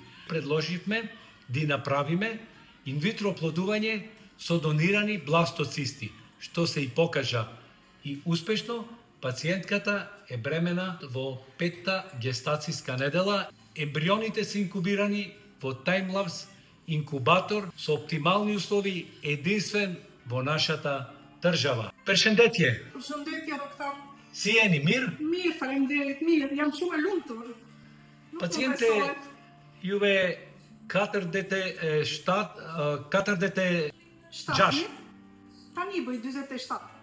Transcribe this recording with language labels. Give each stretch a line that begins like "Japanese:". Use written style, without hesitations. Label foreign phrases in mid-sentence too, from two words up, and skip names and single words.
Macedonian: Предложивме да направиме инвитро плодување со донирани бластоцисти, што се и покажа и успешно. Пациентката е бремена во 5-та гестацијска недела. Ембрионите се инкубирани во Time-lapse инкубатор со оптимални услови, единствен во нашата држава.
Albanian: Përshëndetje. Përshëndetje, doktor. Si jeni, mirë? Mirë, faleminderit, mirë. Jam shumë e lumtur. Paciente, juve 46. Tani bëj 47.